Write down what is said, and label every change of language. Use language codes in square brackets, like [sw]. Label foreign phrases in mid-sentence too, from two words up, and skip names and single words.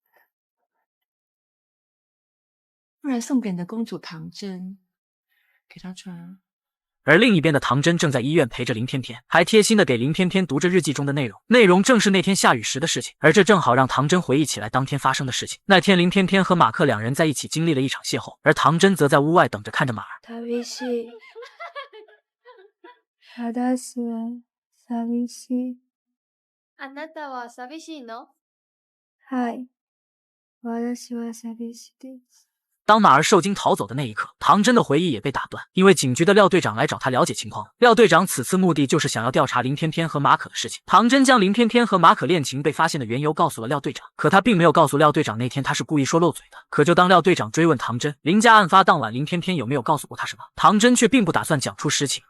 [zh] 不然送给你的公主唐真，给她穿啊。而另一边的唐真正在医院陪着林翩翩，还贴心的给林翩翩读着日记中的内容，内容正是那天下雨时的事情，而这正好让唐真回忆起来当天发生的事情。那天林翩翩和马克两人在一起经历了一场邂逅，而唐真则在屋外等着看着马儿。 [ja] 寂しい。私は寂しい。あなたは寂しいの？はい。私は寂しいです。 [zh] 当马儿受惊逃走的那一刻，唐真的回忆也被打断，因为警局的廖队长来找他了解情况。廖队长此次目的就是想要调查林翩翩和马可的事情。唐真将林翩翩和马可恋情被发现的缘由告诉了廖队长，可他并没有告诉廖队长那天他是故意说漏嘴的。可就当廖队长追问唐真林家案发当晚林翩翩有没有告诉过他什么，唐真却并不打算讲出实情。